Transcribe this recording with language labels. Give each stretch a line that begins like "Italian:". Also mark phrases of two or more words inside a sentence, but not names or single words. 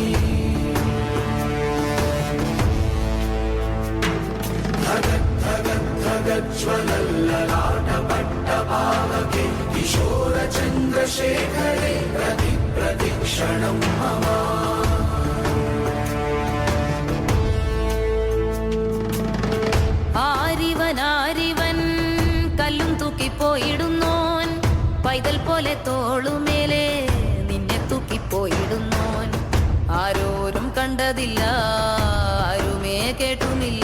Sanskrit: धगत् धगत् धगत् ज्वलल्ललाट पट्टपावके किशोर चन्द्रशेखरे प्रति प्रदिक्षणं मम
Malayalam: ആരിവൻ കല്ലും തൂക്കിപ്പോയിടുന്നോൻ, പൈതൽ പോലെ തോളുമേലെ നിന്നെ തൂക്കിപ്പോയിടുന്നോൻ. ആരോരും കണ്ടതില്ല, ആരുമേ കേട്ടുമില്ല.